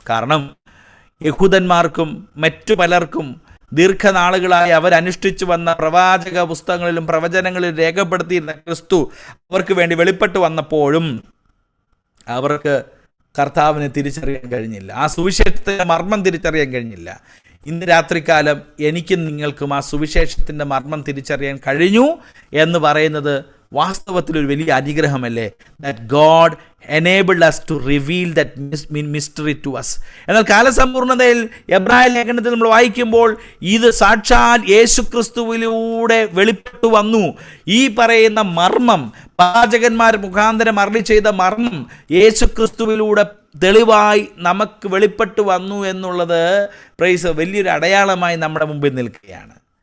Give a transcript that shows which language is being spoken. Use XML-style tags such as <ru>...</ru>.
<ml>കാരണം യഹൂദന്മാർക്കും മറ്റു പലർക്കും ദീർഘനാളുകളായി അവരനുഷ്ഠിച്ചു വന്ന പ്രവാചക പുസ്തകങ്ങളിലും പ്രവചനങ്ങളിലും രേഖപ്പെടുത്തിയിരുന്ന ക്രിസ്തു അവർക്ക് വേണ്ടി വെളിപ്പെട്ട് വന്നപ്പോഴും അവർക്ക് കർത്താവിനെ തിരിച്ചറിയാൻ കഴിഞ്ഞില്ല. ആ സുവിശേഷത്തിൻ്റെ മർമ്മം തിരിച്ചറിയാൻ കഴിഞ്ഞില്ല. ഇന്ന് രാത്രികാലം എനിക്കും നിങ്ങൾക്കും ആ സുവിശേഷത്തിൻ്റെ മർമ്മം തിരിച്ചറിയാൻ കഴിഞ്ഞു എന്ന് പറയുന്നത് വാസ്തവത്തിലൊരു വലിയ അനുഗ്രഹമല്ലേ?</ml> <en>That God enabled us to reveal that mystery to us.</en> <ml>എന്നാൽ കാലസമ്പൂർണതയിൽ എബ്രായ ലേഖനത്തിൽ നമ്മൾ വായിക്കുമ്പോൾ ഇത് സാക്ഷാൽ യേശുക്രിസ്തുവിലൂടെ വെളിപ്പെട്ടു വന്നു. ഈ പറയുന്ന മർമ്മം, പ്രവാചകന്മാർ മുഖാന്തരം അരുളി ചെയ്ത മർമ്മം യേശുക്രിസ്തുവിലൂടെ തെളിവായി നമുക്ക് വെളിപ്പെട്ടു വന്നു എന്നുള്ളത് പ്രൈസ് വലിയൊരു അടയാളമായി നമ്മുടെ മുമ്പിൽ നിൽക്കുകയാണ്.</ml>